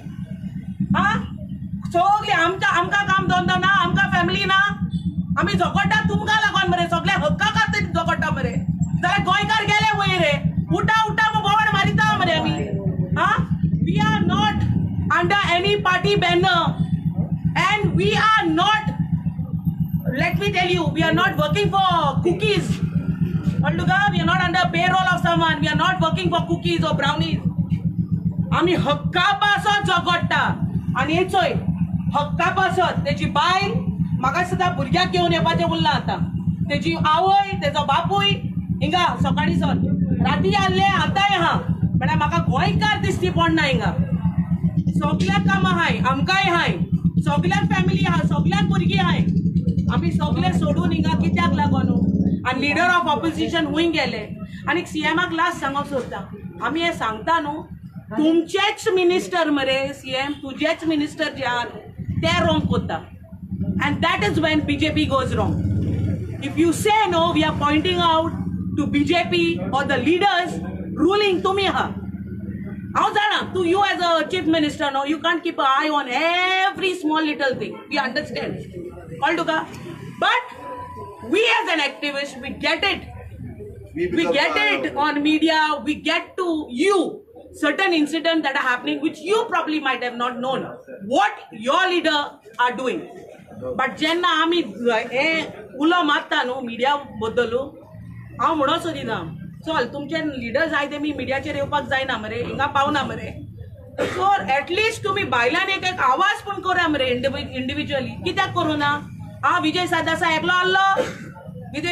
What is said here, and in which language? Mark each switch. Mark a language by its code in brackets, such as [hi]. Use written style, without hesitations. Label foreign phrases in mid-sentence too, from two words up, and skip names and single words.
[kok] सगळी आमकां काम धंदो ना, आमकां फॅमिली ना, आमी झगडटा तुमकां लागून मरे, सगळे हक्का खातीर झगडटा मरे. जाल्यार गोंयकार गेले वयर रे, उठा बोवाड मारिता मरे आमी. [en] we are not under any party banner and we are not, let me tell you, we are not working for cookies. Panduga, we are not under payroll of someone. We are not working for cookies or brownies. [kok] आमी हक्का पासत झगडटा. आनी हे चोय हक्का पासत तेजी बायल म्हाका सुद्दां भुरग्याक घेवन येवपाचें उरलां आतां. तेजी आवय, तेजो बापूय हिंगा सकाळी सर राती आसले, आतांय आहा. म्हळ्यार म्हाका गोंयकार दिसती पडना हिंगा. सगळ्याक कामां हाय, आमकांय हाय, सगळ्याक फॅमिली आहा, सगळ्याक भुरगीं हाय. आमी सगळे सोडून हिंगा कित्याक लागून? आनी [en] leader of opposition [kok] खूंय गेले? आनी सीएमाक लास्ट सांगूंक सोदता, आमी हें सांगता न्हू, तुमचेच मिनिस्टर मरे सीएम, तुजेच मिनिस्टर जे आहा न्हू, ते wrong कोत्ता. [en] And that is when BJP goes wrong. If you say no, we are pointing out to BJP or the leaders ruling [mr] तुम्ही आहात. [kok] हांव जाणा तू [en] you as a chief minister, no, you can't keep an eye on every small little thing. We understand. Call tuka. But we as an activist, we get it. We get it on media. We get to you certain incidents that are happening which you probably might have not known what your leader are doing. [kok] But जेन्ना आमी उलो मारता न्हू मिडिया बद्दल हांव म्हणो सोदिना चल तुमचे लिडर जाय ते मी मिडियाचेर येवपाक जायना मरे हिंगा पावना मरे [en] so at least [kok] तुम्ही बायलांनी एक आवाज पण करा मरे इंडिव्हिज्युअली कित्याक करू ना विजय सरदेसाय एकलो आसलो विजय